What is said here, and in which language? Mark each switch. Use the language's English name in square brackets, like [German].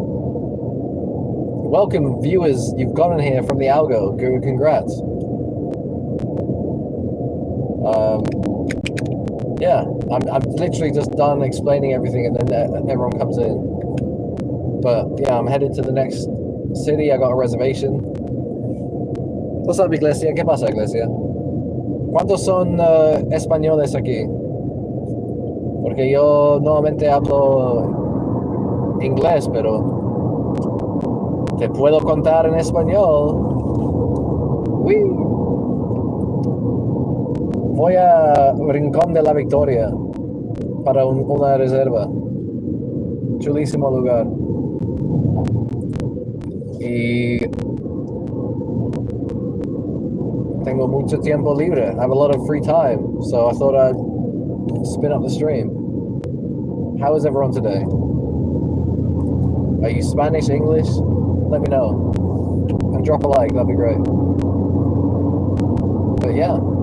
[English] Welcome, viewers. You've gotten here from the algo. Congrats. Yeah, I'm literally just done explaining everything, and then everyone comes in. But yeah, I'm headed to the next city. I got a reservation. What's up, Iglesia? [Spanish] ¿Qué pasa, Iglesia? ¿Cuántos son españoles aquí? Porque yo nuevamente hablo inglés, pero te puedo contar en español. ¡Uy! Voy a Rincón de la Victoria para una reserva. Chulísimo lugar. Y tengo mucho tiempo libre. [English] I have a lot of free time, so I thought I'd spin up the stream. How is everyone today? Are you Spanish, English? Let me know. And drop a like, that'd be great. But yeah.